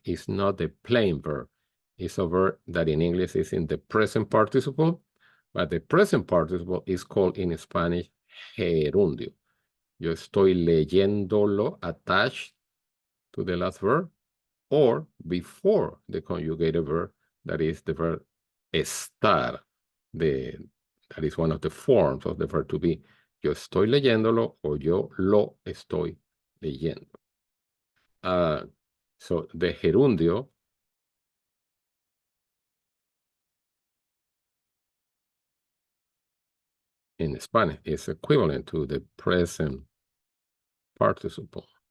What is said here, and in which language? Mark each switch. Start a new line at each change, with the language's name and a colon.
English: It's not the plain verb. It's a verb that in English is in the present participle, but the present participle is called in Spanish gerundio.
Spanish: Yo estoy leyéndolo
English: attached to the last verb or before the conjugated verb, that is the verb estar. That is one of the forms of the verb to be.
Spanish: Yo estoy leyéndolo o yo lo estoy leyendo.
English: So the gerundio in Spanish is equivalent to the present participle.